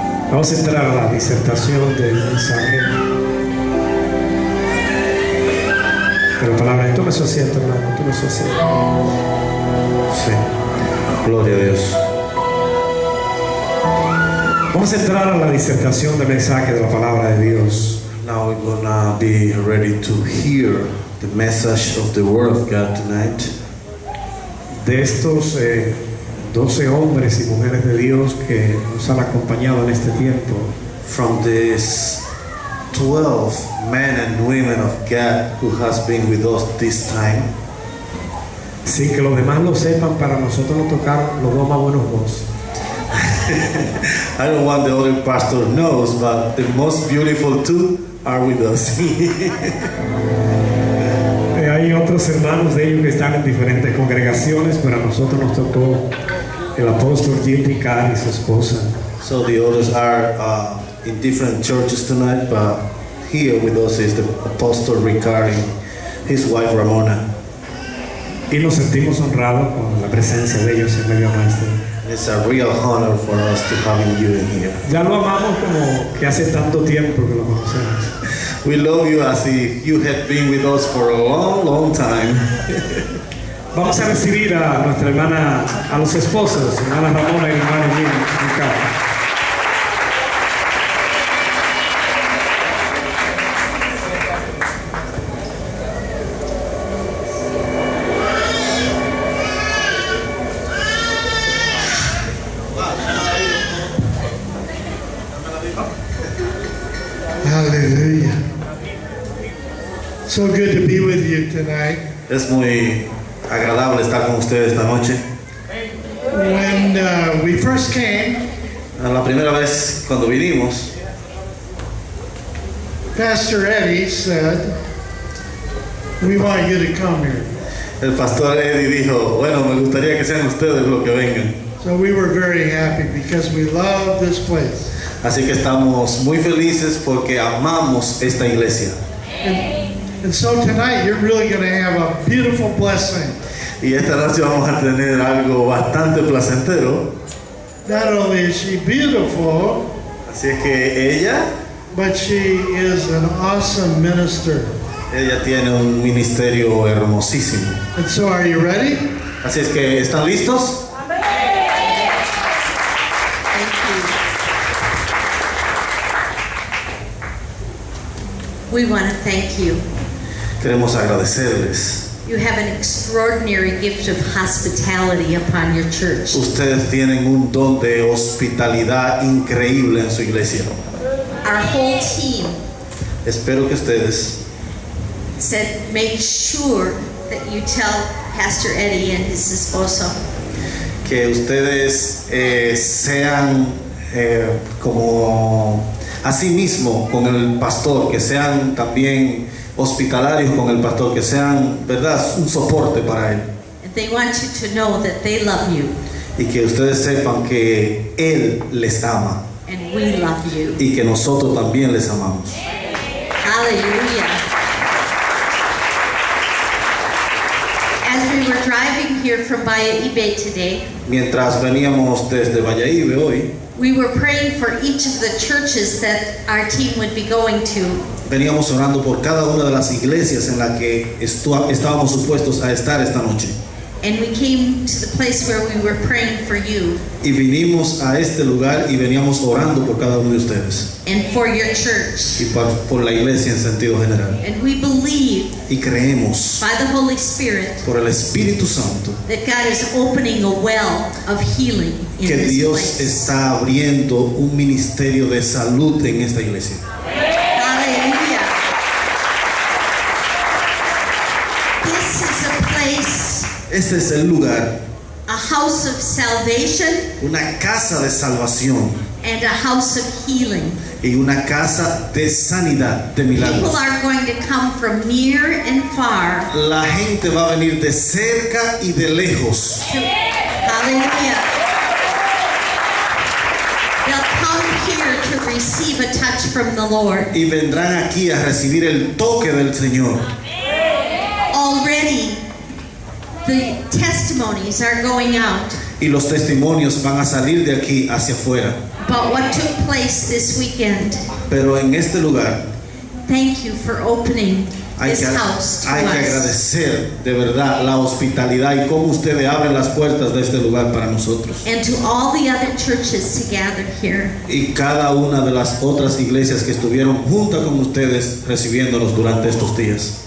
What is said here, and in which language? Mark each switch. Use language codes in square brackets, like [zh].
[es] Vamos a entrar a la disertación del mensaje de la palabra. Tú me asiento, hermano. Tú me asiento. Sí. Gloria a Dios. Vamos a entrar a la disertación del mensaje de la palabra de Dios. [en] Now we're gonna be ready to hear the message of the Word of God tonight. [es] De estos 12 hombres y mujeres de Dios que nos han acompañado en este tiempo. [en] From these 12 men and women of God who has been with us this time. [es] Sin que los demás lo sepan, para nosotros nos tocaron los dos más buenos voces. [en] I don't want the other pastor knows, but the most beautiful two are with us. [es] Hay otros hermanos de ellos que están en diferentes congregaciones, pero a nosotros nos tocó el apóstol Jim Ricard y su esposa. [en] So the others are in different churches tonight, but here with us is the apostle Ricard and his wife Ramona. [es] Y nos sentimos honrados con la presencia de ellos en medio nuestro. [en] It's a real honor for us to having you in here. [es] Ya lo amamos como que hace tanto tiempo que lo conocemos. [en] We love you as if you had been with us for a long, long time. [es] Vamos a recibir a nuestra hermana, a los esposos, hermana Ramona y hermano Ricardo. [en] Hallelujah. So good to be with you tonight. [es] Es muy agradable estar con ustedes esta noche. [en] When we first came, [es] La primera vez cuando vinimos, [en] Pastor Eddie said, "We want you to come here." [es] el pastor Eddie dijo, bueno, me gustaría que sean ustedes los que vengan. [en] So we were very happy because we love this place. [es] Así que estamos muy felices porque amamos esta iglesia. [en] And so tonight you're really going to have a beautiful blessing. [es] Y esta noche vamos a tener algo bastante placentero. [en] Not only is she beautiful, [es] Así es que ella [en] but she is an awesome minister. [es] tiene un ministerio hermosísimo. [en] And so are you ready? [es] Así es que, ¿están listos? [en] We want to thank you. [es] Queremos agradecerles. [en] You have an extraordinary gift of hospitality upon your church. [es] Ustedes tienen un don de hospitalidad increíble en su iglesia. [en] Our whole team [es] Espero que ustedes [en] said, make sure that you tell Pastor Eddie and his esposo [es] que ustedes sean como así mismo con el pastor, que sean también hospitalarios con el pastor, que sean, verdad, un soporte para él. [en] and they want you to know that they love you [es] Y que ustedes sepan que él les ama [en] and we love you. [es] y que nosotros también les amamos. [en] Hallelujah. As we were driving here from Valladolid today, [es] Mientras veníamos desde Valladolid hoy, [en] we were praying for each of the churches that our team would be going to. [es] veníamos orando por cada una de las iglesias en la que estábamos supuestos a estar esta noche. [en] And we came to the place where we were praying for you [es] Y vinimos a este lugar y veníamos orando por cada uno de ustedes [en] and for your church. [es] y por la iglesia en sentido general. [en] And we believe [es] Y creemos [en] by the Holy Spirit [es] por el Espíritu Santo [en] that God is opening a well of healing in [es] que [en] this [es] Dios [en] place. [es] está abriendo un ministerio de salud en esta iglesia. [en] Hallelujah. This is a place, [es] Este es el lugar, [en] a house of salvation [es] una casa de salvación [en] and a house of healing. [es] y una casa de sanidad, de milagros. [en] People are going to come from near and far. [es] La gente va a venir de cerca y de lejos. [en] Hallelujah. They'll come here to receive a touch from the Lord. [es] Y vendrán aquí a recibir el toque del Señor. [en] Already, the testimonies are going out [es] Y los testimonios van a salir de aquí hacia afuera. [en] about what took place this weekend. [es] Pero en este lugar [en] Thank you for opening [es] hay [en] this [es] que, [en] house to [es] hay que [en] us. [es] agradecer de verdad la hospitalidad y cómo ustedes abren las puertas de este lugar para nosotros. [en] And to all the other churches to gather here. [es] Y cada una de las otras iglesias que estuvieron juntas con ustedes recibiéndonos durante estos días.